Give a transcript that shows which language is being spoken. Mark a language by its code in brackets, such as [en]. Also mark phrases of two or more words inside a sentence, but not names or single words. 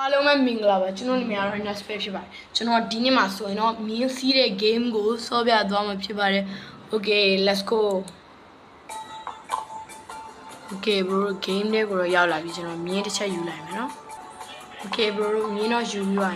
[my] အားလုံးပဲမင်္ဂလာပါကျွန်တော်နာမည်ကတော့ Nasper ဖြစ်ပါတယ်ကျွန်တော်ဒီနေ့မှာဆိုရင်တော့မြင်းစီးတဲ့ game ကိုဆော့ပြသွားမှာဖြစ်ပါတယ် [en] Okay let's go Okay bro [my] game လေးကိုတော့ရောက်လာပြီကျွန်တော်မြ င်းတစ်ချက်ယူလိုက်မယ်နော် [en] Okay bro [my] မြင်းတော့ယူပြီးပါ